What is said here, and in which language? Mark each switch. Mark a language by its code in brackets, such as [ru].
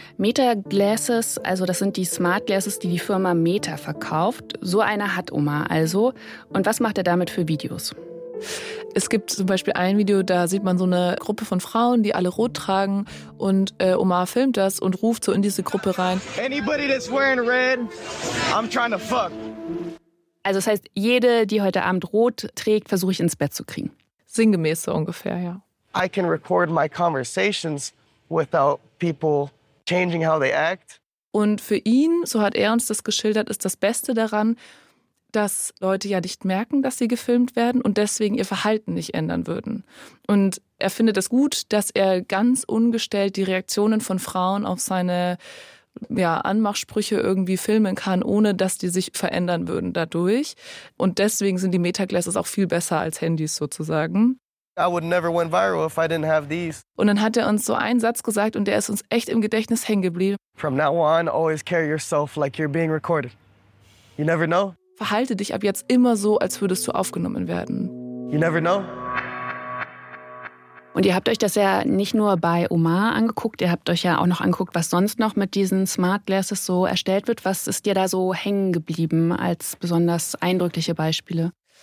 [de] Meta Glasses, also das sind die Smart Glasses, die die Firma Meta verkauft. So einer hat Oma also. Und was macht er damit für Videos? Es gibt zum Beispiel ein Video, da sieht man so eine Gruppe von Frauen, die alle rot tragen und Omar filmt das und ruft so in diese Gruppe rein. [en] Anybody that's wearing red, I'm trying to fuck. [de] Also das heißt, jede, die heute Abend rot trägt, versuche ich ins Bett zu kriegen. Sinngemäß so ungefähr, ja. [en] I can record my conversations without people changing how they act. [de] Und für ihn, so hat er uns das geschildert, ist das Beste daran, dass Leute ja nicht merken, dass sie gefilmt werden und deswegen ihr Verhalten nicht ändern würden. Und er findet es gut, dass er ganz ungestellt die Reaktionen von Frauen auf seine Anmachsprüche irgendwie filmen kann, ohne dass die sich verändern würden dadurch. Und deswegen sind die Metaglasses auch viel besser als Handys sozusagen. [en] I would never went viral if I didn't have these. [de] Und dann hat er uns so einen Satz gesagt und der ist uns echt im Gedächtnis hängen geblieben. [en] From now on, always carry yourself like you're being recorded. You never know. [de] Verhalte dich ab jetzt immer so, als würdest du aufgenommen werden. [en] You never know. [de] Und ihr habt euch das ja nicht nur bei Omar angeguckt, ihr habt euch ja auch noch angeguckt, was sonst noch mit diesen Smart Glasses so erstellt wird. Was ist dir da so hängen geblieben als besonders eindrückliche Beispiele?